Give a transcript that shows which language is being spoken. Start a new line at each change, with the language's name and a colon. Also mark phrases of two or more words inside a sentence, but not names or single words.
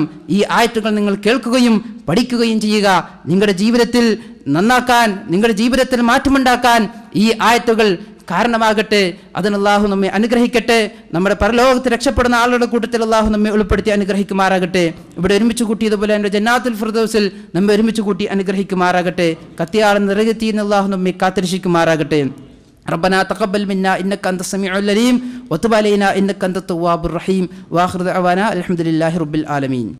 Malayalam: ഈ ആയത്തുകൾ നിങ്ങൾ കേൾക്കുകയും പഠിക്കുകയും ചെയ്യുക. നിങ്ങളുടെ ജീവിതത്തിൽ നന്നാക്കാൻ, നിങ്ങളുടെ ജീവിതത്തിൽ മാറ്റമുണ്ടാക്കാൻ ഈ ആയത്തുകൾ കാരണമാകട്ടെ. അതിന് അല്ലാഹു നമ്മെ അനുഗ്രഹിക്കട്ടെ. നമ്മുടെ പരലോകത്ത് രക്ഷപ്പെടുന്ന ആളുകളുടെ കൂട്ടത്തിൽ അല്ലാഹു നമ്മെ ഉൾപ്പെടുത്തി അനുഗ്രഹിക്കുമാറാകട്ടെ. ഇവിടെ ഒരുമിച്ച് കൂട്ടിയതുപോലെ എൻ്റെ ജന്നാത്തുൽ ഫിർദൗസിൽ നമ്മെ ഒരുമിച്ച് കൂട്ടി അനുഗ്രഹിക്കുമാറാകട്ടെ. കത്തിയാളം നിറകെത്തിയെന്ന് അല്ലാഹു നമ്മെ കാത്തിരക്ഷിക്കുമാറാകട്ടെ.
Arabic: ربنا تقبل منا إنك أنت السميع العليم وتب علينا إنك أنت التواب الرحيم وآخر دعوانا الحمد لله رب العالمين.